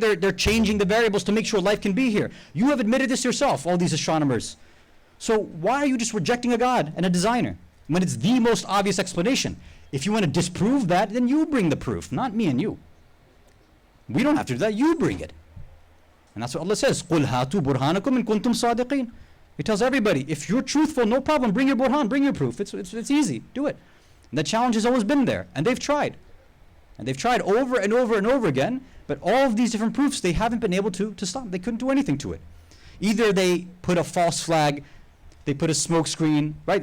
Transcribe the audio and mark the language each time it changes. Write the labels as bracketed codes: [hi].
[en] They're changing the variables to make sure life can be here. You have admitted this yourself, all these astronomers. So why are you just rejecting a God and a designer when it's the most obvious explanation? If you want to disprove that, then you bring the proof, not me and you. We don't have to do that, you bring it. And that's what Allah says, [ar] قُلْ هَاتُوا بُرْهَانَكُمْ إِن كُنْتُمْ صَادِقِينَ. [en] He tells everybody, if you're truthful, no problem, bring your burhan, bring your proof. It's easy, do it. And the challenge has always been there, and they've tried. And they've tried over and over and over again, but all of these different proofs, they haven't been able to stop. They couldn't do anything to it. Either they put a false flag, they put a smoke screen, right?